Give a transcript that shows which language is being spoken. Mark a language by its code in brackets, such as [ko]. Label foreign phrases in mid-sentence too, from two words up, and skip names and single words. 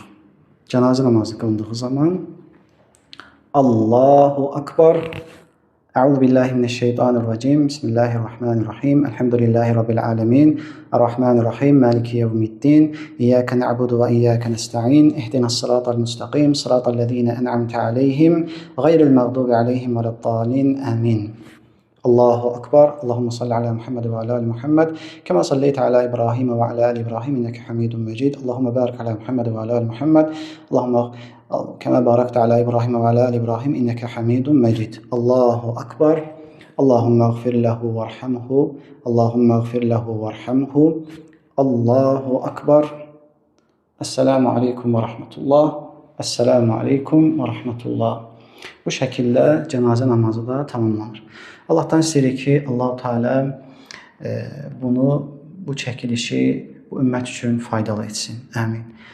[az] Cənazə namazı qılındığı zaman [ar] الله أكبر، أعوذ بالله من الشيطان الرجيم، بسم الله الرحمن الرحيم، الحمد لله رب العالمين، الرحمن الرحيم، مالك يوم الدين، إياك نعبد وإياك نستعين، اهدنا الصراط المستقيم، صراط الذين أنعمت عليهم، غير المغضوب عليهم ولا الضالين، آمين. الله أكبر، اللهم صل على محمد وعلى آل محمد، كما صليت على إبراهيم وعلى آل إبراهيم، إنك حميد مجيد. اللهم بارك على محمد وعلى آل محمد، اللهم كما باركت على إبراهيم وعلى آل إبراهيم، إنك حميد مجيد. الله أكبر، اللهم اغفر له وارحمه، اللهم اغفر له وارحمه، الله أكبر. السلام عليكم ورحمة الله، السلام عليكم ورحمة الله. [az] Bu şəkildə cənazə namazı da tamamlanır. Allahdan istəyirik ki, Allah-u Teala bu çəkilişi bu ümmət üçün faydalı etsin. Amin.